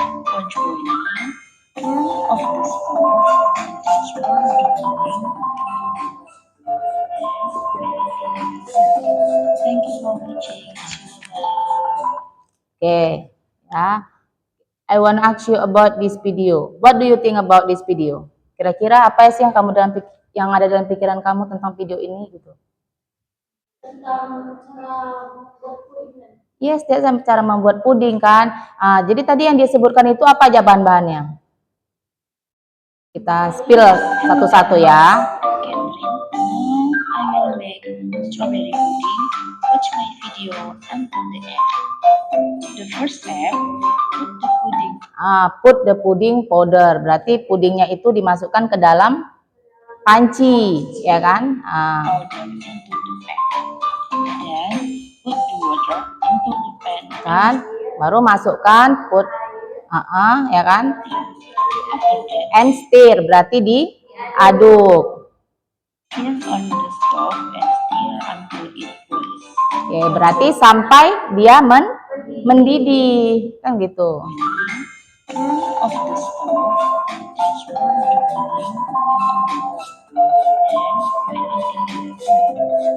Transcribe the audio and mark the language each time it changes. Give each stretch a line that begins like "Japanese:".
English: Once boiling, turn off the stove and transfer the pudding. Thank you for watching.
Indonesian: Oke, ya.
English: I want to ask you about this video. What do you think about this video?
Indonesian: Kira-kira apa sih yang ada dalam pikiran kamu tentang video ini gitu? Tentang cara membuat puding. Yes, dia cara membuat puding kan. Jadi tadi yang disebutkan itu apa aja bahan-bahannya? Kita spill satu-satu ya.
English: Catherine, now I will make strawberry pudding. Watch my video until the end. The first step, put the pudding. Put the pudding powder.
Indonesian: Berarti pudingnya itu dimasukkan ke dalam panci, ya kan?
English: Powder into the pan. Then put the water into independent.
Indonesian: Kan? Baru masukkan put, ya kan?
English: After that, And stir
Indonesian: berarti diaduk.
English: turn on the stove and stir until it boils.
Indonesian: Oke, berarti sampai dia mendidih, kan gitu.
English: Turn off the stove, transfer the filling into the pot, then boil until done.